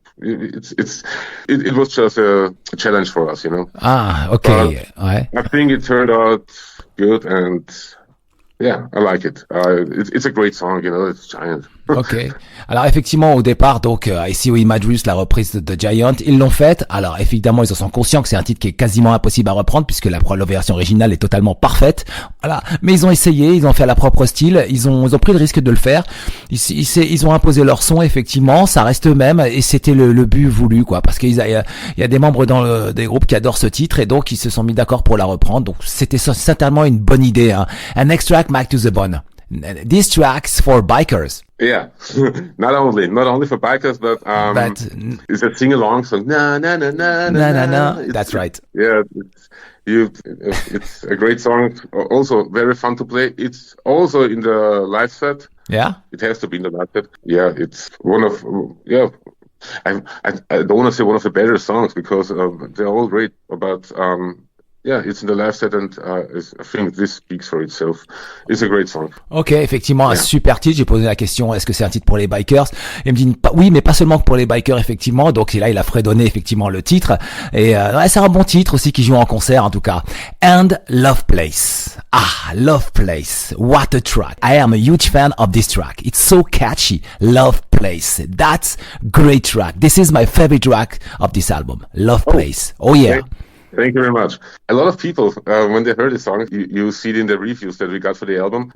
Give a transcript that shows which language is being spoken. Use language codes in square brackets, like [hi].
[en] It was just a challenge for us, you know. Ah, okay. Ouais. I think it turned out good, and yeah, I like it. It's a great song, you know. It's Giant. Ok. [fr] Alors effectivement au départ donc I See You in My Dreams, la reprise de Giant, ils l'ont faite. Alors évidemment ils en sont conscients que c'est un titre qui est quasiment impossible à reprendre puisque la version originale est totalement parfaite. Voilà. Mais ils ont essayé, ils ont fait à leur propre style, ils ont pris le risque de le faire. Ils ont imposé leur son effectivement, ça reste eux-mêmes et c'était le but voulu quoi parce qu'il y a des membres dans des groupes qui adorent ce titre et donc ils se sont mis d'accord pour la reprendre. Donc c'était certainement une bonne idée. [en] Hein. An extract back to the bone. These tracks for bikers. Yeah, not only for bikers, but it's a sing-along song. Na na na na na na na. That's right. Yeah, it's a great song. Also very fun to play. It's also in the live set. Yeah, it has to be in the live set. Yeah, it's one of I don't want to say one of the better songs because they're all great, but yeah, it's in the live set and I think this speaks for itself. It's a great song. [fr] Ok, effectivement, un super titre. J'ai posé la question, est-ce que c'est un titre pour les bikers? Il me dit, oui, mais pas seulement pour les bikers, effectivement. Donc là, il a fredonné, effectivement, le titre. Et c'est un bon titre aussi qui joue en concert, en tout cas. [en] And Loveplace. Ah, Loveplace. What a track. I am a huge fan of this track. It's so catchy. Loveplace. That's great track. This is my favorite track of this album. Loveplace. Oh yeah. Okay. Thank you very much. A lot of people, when they heard the song, you see it in the reviews that we got for the album.